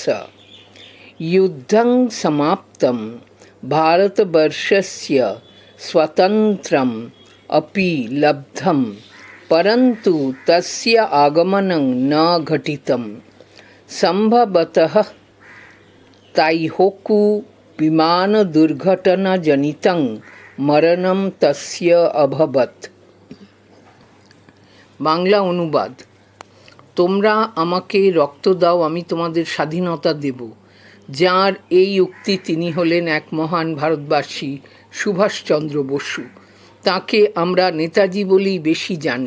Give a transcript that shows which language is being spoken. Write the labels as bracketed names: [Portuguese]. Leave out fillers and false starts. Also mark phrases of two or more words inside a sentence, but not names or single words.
[Sanskrit] युद्धं समाप्तं भारतवर्षस्य स्वातन्त्र्यम् अपि लब्धं, परन्तु तस्य आगमनं न घटितं। सम्भवतः ताइहोकु विमानदुर्घटनाजनितं मरणं तस्य अभवत्। [Bangla] বাংলা অনুবাদ। তোমরা আমাকে রক্ত দাও, আমি তোমাদের স্বাধীনতা দেব। যার এই উক্তি তিনি হলেন এক মহান ভারতবাসী, সুভাষচন্দ্র বসু। তাকে আমরা নেতাজি বলেই বেশি জানি।